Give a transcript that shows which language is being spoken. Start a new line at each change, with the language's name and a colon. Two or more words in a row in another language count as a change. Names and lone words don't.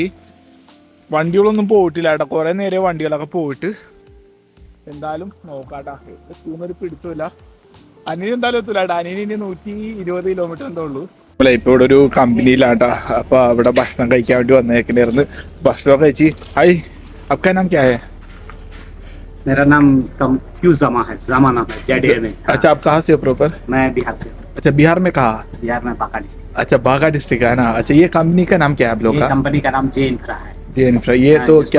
Malayalam: വണ്ടികളൊന്നും പോയിട്ടില്ല കേട്ടോ. കുറേ നേരം വണ്ടികളൊക്കെ പോയിട്ട്. എന്തായാലും നോക്കാട്ടാ. എത്തുന്നൊരു പിടുത്തമില്ല. അനിയൻ എന്തായാലും എത്തൂല കേട്ടോ. അനിയന് ഇനി 120 കിലോമീറ്റർ എന്തോ ഉള്ളൂ. ഇപ്പോൾ ഇവിടെ ഒരു കമ്പനിയിലാട്ടാ. അപ്പോൾ അവിടെ ഭക്ഷണം കഴിക്കാൻ വേണ്ടി വന്നേക്കണ്ടായിരുന്നു. ഭക്ഷണം കഴിച്ച്
Hindi: ഹായ് आपका नाम क्या है? मेरा नाम जमा है, जमा नाम है, जेडीए में। अच्छा, आप कहाँ से हो प्रॉपर? मैं बिहार से। अच्छा, बिहार में कहाँ? बिहार में बांका डिस्ट्रिक्ट। अच्छा, बांका डिस्ट्रिक्ट है ना। अच्छा, ये कंपनी का नाम क्या है आप लोग का? कंपनी का नाम जे इंफ्रा है। जे इंफ्रा, ये तो क्या